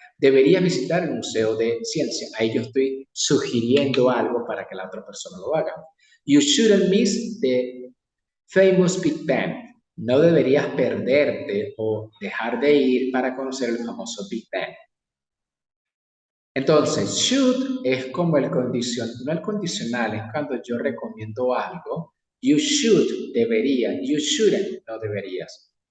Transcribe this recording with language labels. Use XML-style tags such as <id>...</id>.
<es>Deberías visitar el Museo de Ciencia. Ahí yo estoy sugiriendo algo para que la otra persona lo haga.</es> <en>You shouldn't miss the famous Big Bang.</en> <es>No deberías perderte o dejar de ir para conocer el famoso Big Bang. Entonces, should es como el condicional, no el condicional, es cuando yo recomiendo algo.</es> <en>You should,</en> <es>debería.</es> <en>You shouldn't,</en> <es>no deberías.</es>